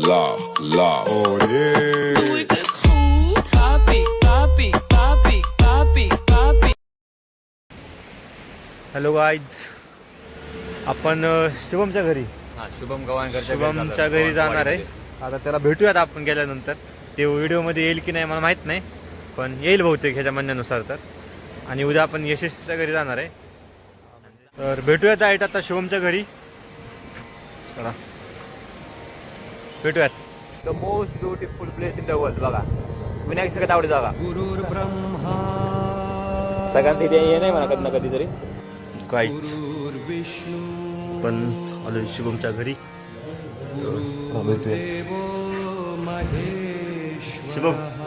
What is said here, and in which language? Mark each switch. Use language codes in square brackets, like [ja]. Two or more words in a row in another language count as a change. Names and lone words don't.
[en] love, love. Oh yeah. [nl] Doe ik het goed? Papi, papi, papi, papi, papi. [en] hello guys, [mr] आपण शुभमच्या घरी शुभम गवाणकरच्या शुभमच्या घरी जाणार आहे. आता त्याला भेटूयात आपण गेल्यानंतर. ते व्हिडिओमध्ये येईल की नाही मला माहीत नाही, पण येईल बहुतेक ह्याच्या म्हणण्यानुसार तर. आणि उद्या आपण यशस्वीच्या घरी जाणार आहे. तर भेटूयात आहेत आता शुभमच्या घरी. चला भेटूयात. [en] the most beautiful place in the world [mr] बघा, विनायक सगळ्यात आवडी जागा. सगळ्यांत इथे ये नाही म्हणा कधी ना कधी तरी. काहीच पण आलो शुभमच्या घरी. भेटूया शुभम.